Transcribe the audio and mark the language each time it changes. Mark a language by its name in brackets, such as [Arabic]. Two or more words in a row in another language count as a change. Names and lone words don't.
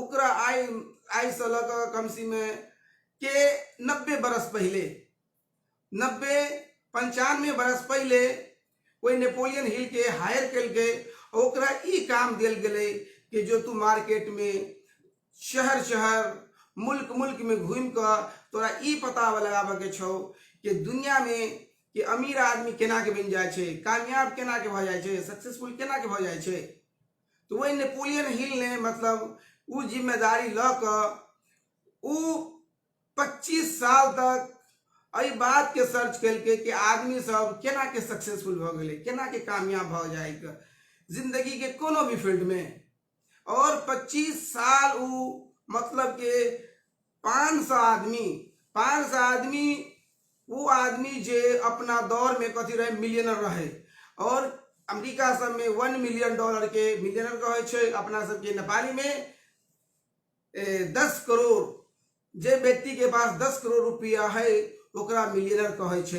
[Maithili] ओकरा आई से लग कम से में के 90 बरस पहले 95 बरस पहले कोई नेपोलियन हिल के हायर कल के ओकरा ई काम दिल गए कि जो तू मार्केट में शहर शहर मुल्क मुल्क में घूम कर तोरा ई पता लगाबे के छौ कि दुनिया में कि अमीर आदमी केना के बन जाए छे, कामयाब केना के भ जाए छे, सक्सेसफुल केना के भ जाए छे। तो वही नेपोलियन हिल ने मतलब उ जिम्मेदारी ल क उ 25 साल तक एहि बात के सर्च कलके कि आदमी सब केना के सक्सेसफुल भ गेले, केना के कामयाब भ जाए जिंदगी के कोनो भी फील्ड में। और 25 साल उ मतलब के 500 आदमी वो आदमी जे अपना दौर में कथी रहे मिलियनर रहे और अमेरिका सब में $1 मिलियन के मिलियनर कहे छे, अपना सब के नेपाली में 10 करोड़, जे व्यक्ति के पास 10 करोड़ रुपया है ओकरा मिलियनर कहे छे।